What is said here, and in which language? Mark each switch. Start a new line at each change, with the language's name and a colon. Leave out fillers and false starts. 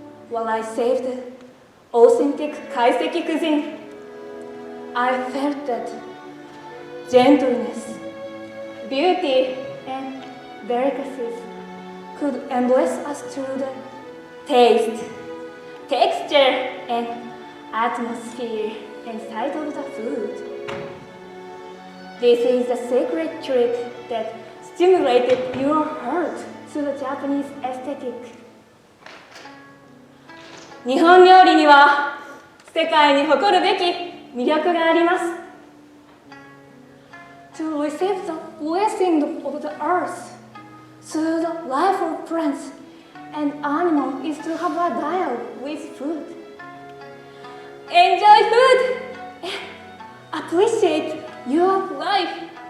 English: While I saved authentic kaiseki cuisine, I felt that gentleness, beauty, and delicacies could embrace us through the taste, texture, and atmosphere inside of the food. This is the secret trick that stimulated your heart to the Japanese aesthetic.
Japanese: 日本料理には世界に誇るべき魅力があります。
English: To receive the blessing of the earth through the life of plants and animals is to have a dialogue with food. Enjoy food and appreciate your life.